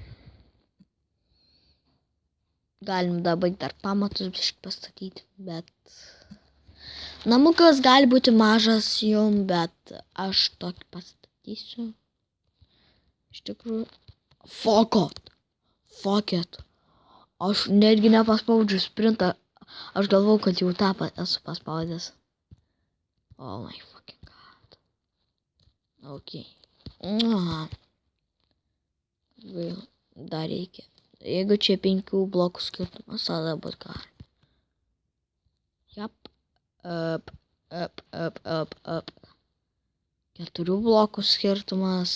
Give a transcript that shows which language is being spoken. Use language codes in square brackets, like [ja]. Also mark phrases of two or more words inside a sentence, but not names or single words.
[lt] Galim dabar dar pamatus biškį pastatyti, bet namukas gali būti mažas jum, bet aš tokį pastatysiu. Iš tikrųjų, [en] fuck it. [lt] Aš netgi nepaspaudžiu sprintą. Aš galvau, kad jau tą esu paspaudęs. [en] Oh my fucking god. Ok. [lt] Dar reikia. Jeigu čia 5 blokų skirtumas, tada bus gerai. Jap. Up. 4 blokų skirtumas.